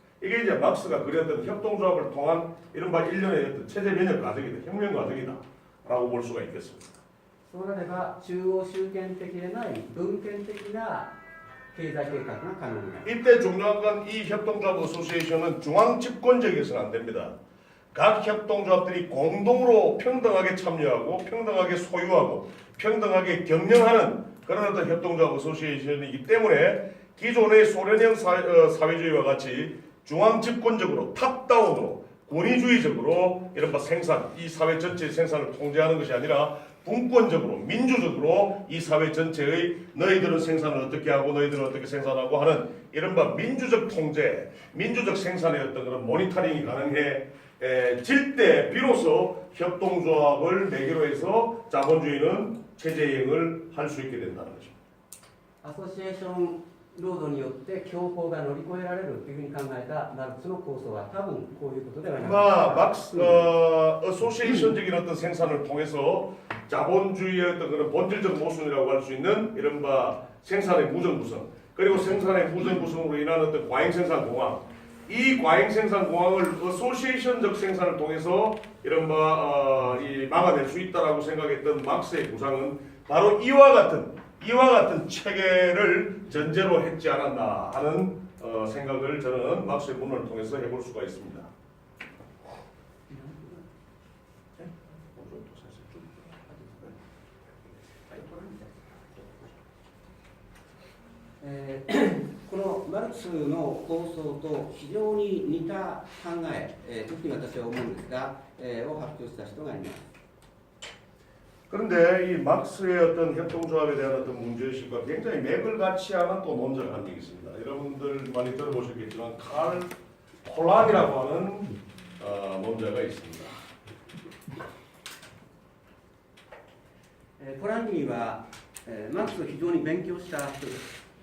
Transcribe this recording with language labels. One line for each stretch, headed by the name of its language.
Korean: 이게 이제 막스가 그렸던 협동조합을 통한 이른바 일련의 어떤 체제 변혁 과정이다, 혁명 과정이다 라고 볼 수가 있겠습니다.
Japanese: そうなれば中央集権的でない分権的な経済計画が可能になる
Korean: 이때 중요한 건 이 협동조합 어소시에이션은 중앙 집권적이어서는 안 됩니다. 각 협동조합들이 공동으로 평등하게 참여하고 평등하게 소유하고 평등하게 경영하는 그런 어떤 협동조합 어소시에이션이기 때문에 기존의 소련형 사회주의와 같이 중앙 집권적으로 탑다운으로 권위주의적으로 이른바 생산, 이 사회 전체의 생산을 통제하는 것이 아니라 분권적으로 민주적으로 이 사회 전체의 너희들은 생산을 어떻게 하고 너희들은 어떻게 생산하고 하는 이른바 민주적 통제, 민주적 생산의 어떤 그런 모니터링이 가능해질 때 비로소 협동조합을 매개로 해서 자본주의는 체제행을 할 수 있게 된다는 거죠.
Japanese: アソシエーション労働によって強行が乗り越えられるというふうに考えたマルクスの構想は多分こういうことではないか
Korean: 막스 어소시에이션적인 어떤 생산을 통해서 자본주의의 어떤 그런 본질적 모순이라고 할 수 있는 이른바 생산의 무정부성 그리고 생산의 무정부성으로 인한 어떤 과잉생산 공황 이 과잉생산 공황을 어소시에이션적 생산을 통해서 이른바 막아낼 수 있다라고 생각했던 막스의 구상은 바로 이와 같은 체계를 전제로 했지 않았나 하는 생각을 저는 막스의 문헌을 통해서 해볼 수가 있습니다.
Japanese: このマルクスの構想と非常に似た考え、特に私は思うんですが、を発表した人がいます。
Korean: 그런데 이 막스의 어떤 협동조합에 대한 어떤 문제의식과 굉장히 맥을 같이 하는 또 논제를 한 적이 있습니다. 여러분들 많이 들어보셨겠지만 칼 폴란이라고 하는 논제가 있습니다.
Japanese: ポランニーは、マルクスを非常に勉強した人です。